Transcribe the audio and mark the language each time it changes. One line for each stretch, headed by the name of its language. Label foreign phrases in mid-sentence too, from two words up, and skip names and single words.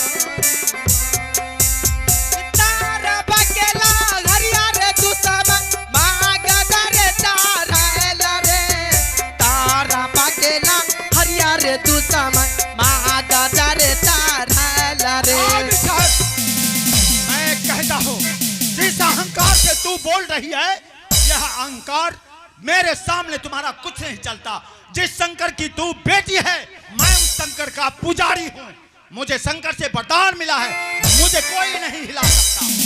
Hindi: तारा बकेला हरिया रे तू सब मागदा रे तारा रे। तारा बकेला हरिया रे तू सब मागदा रे तारा रे। मैं कहता हूँ जिस अहंकार से तू बोल रही है, यह अहंकार मेरे सामने तुम्हारा कुछ नहीं चलता। जिस शंकर की तू बेटी है, मैं उस शंकर का पुजारी हूँ। मुझे शंकर से वरदान मिला है, मुझे कोई नहीं हिला सकता।